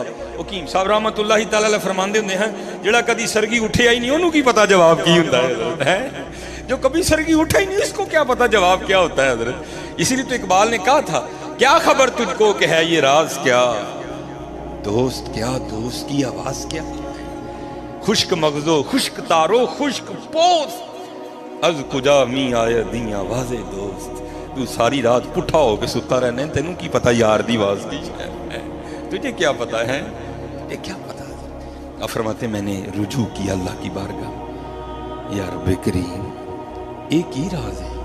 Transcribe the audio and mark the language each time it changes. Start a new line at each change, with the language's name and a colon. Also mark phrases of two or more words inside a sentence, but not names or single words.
Punjabi: حکیم صاحب
Arabic: رحمۃ اللہ تعالیٰ علیہ
Punjabi: فرماندے ہوندے ہیں جڑا کدی سرگی اٹھے ہی نہیں انہوں کی پتا جواب کی ہوتا ہے.
Urdu: جو کبھی سرگی اٹھا ہی نہیں اس کو کیا پتا جواب کیا ہوتا ہے حضرت. اسی لیے تو اقبال نے کہا تھا کیا خبر تجھ کو کہ ہے یہ راز کیا، دوست کیا دوست کی آواز کیا،
Persian: خشک مغزو خشک تارو خشک پوست از کجا می آیا دی آواز دوست.
Punjabi: تو ساری رات پٹھا ہو کے ستا رہنے تینوں کی پتا یار دی آواز کی ہے،
Urdu: تجھے کیا پتا ہے، یہ کیا پتا. اب فرماتے میں نے رجوع کیا اللہ کی بارگاہ. یا رب کریم ایک ہی راز ہے.